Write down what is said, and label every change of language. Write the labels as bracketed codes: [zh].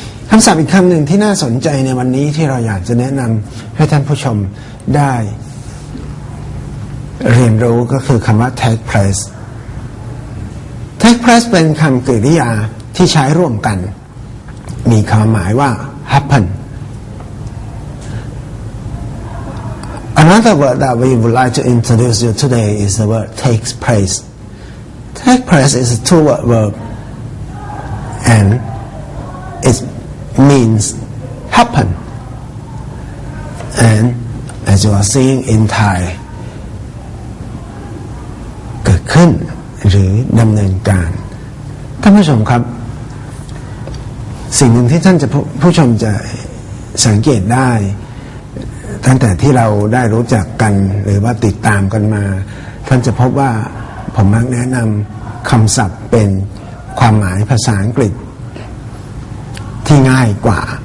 [th] คำศัพท์อีกคำหนึ่งที่น่าสนใจในวันนี้ที่เราอยากจะแนะนำให้ท่านผู้ชมได้เรียนรู้ก็คือคำว่า take place take place เป็นคำกริยาที่ใช้ร่วมกันมีความหมายว่า happen [en] Another word that we would like to introduce you today is the word takes place. Take place is a two-word verb and it means happen. And as you are seeing in Thai [th] เกิดขึ้นหรือดำเนินการท่านผู้ชมครับสิ่งหนึ่งที่ท่านผู้ชมจะสังเกตได้ตั้งแต่ที่เราได้รู้จักกันหรือว่าติดตามกันมาท่านจะพบว่าผมมักแนะนำคำศัพท์เป็นความหมายภาษาอังกฤษที่ง่ายกว่า